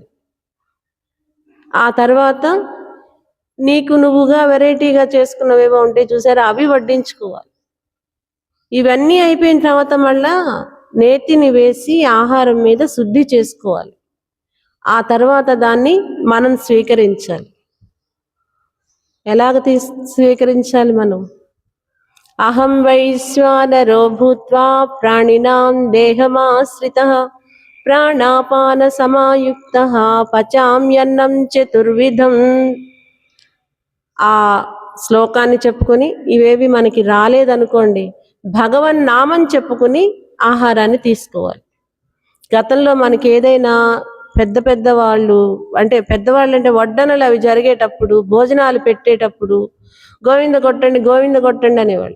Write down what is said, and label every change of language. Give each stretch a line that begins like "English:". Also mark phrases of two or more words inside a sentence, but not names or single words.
Telugu: ఆ తర్వాత నీకు నువ్వుగా వెరైటీగా చేసుకున్నవేవో ఉంటే చూసారా, అవి వడ్డించుకోవాలి. ఇవన్నీ అయిపోయిన తర్వాత మళ్ళా నేతిని వేసి ఆహారం మీద శుద్ధి చేసుకోవాలి. ఆ తర్వాత దాన్ని మనం స్వీకరించాలి. ఎలాగ స్వీకరించాలి మనం?
Sanskrit: అహం వైశ్వానరో భూత్వా ప్రాణినాం దేహమాశ్రితః ప్రాణాపాన సమాయుక్తః పచామ్యన్నం చతుర్విధం.
Telugu: ఆ శ్లోకాన్ని చెప్పుకొని, ఇవేవి మనకి రాలేదనుకోండి, భగవన్ నామం చెప్పుకుని ఆహారాన్ని తీసుకోవాలి. గతంలో మనకి ఏదైనా పెద్దవాళ్ళు అంటే వడ్డనలు అవి జరిగేటప్పుడు, భోజనాలు పెట్టేటప్పుడు గోవింద కొట్టండి, గోవింద కొట్టండి అనేవాళ్ళు.